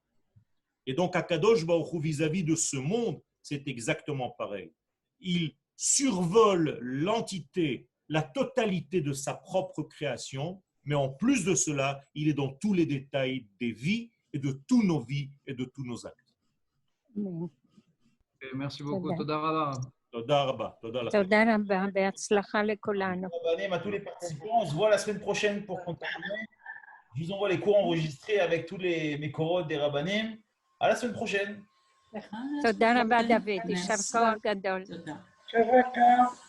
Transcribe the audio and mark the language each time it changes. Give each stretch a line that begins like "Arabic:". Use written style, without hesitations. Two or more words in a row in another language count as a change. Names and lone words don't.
French: Et donc à
Hebrew: קדוש ברוך הוא,
French: vis-à-vis de ce monde, c'est exactement pareil. Il survole l'entité, la totalité de sa propre création, mais en plus de cela, il est dans tous les détails des vies et de tous nos vies et de tous nos actes. Merci beaucoup.
Hebrew: תודה רבה. תודה רבה. תודה רבה, בהצלחה לכולנו.
French: À tous les participants, on se voit la semaine prochaine pour continuer. Je vous envoie les cours enregistrés avec tous mes corodes des rabbanim. À la semaine prochaine.
Hebrew: תודה רבה, דוד. יישר כוח גדול. תודה. Shabbat.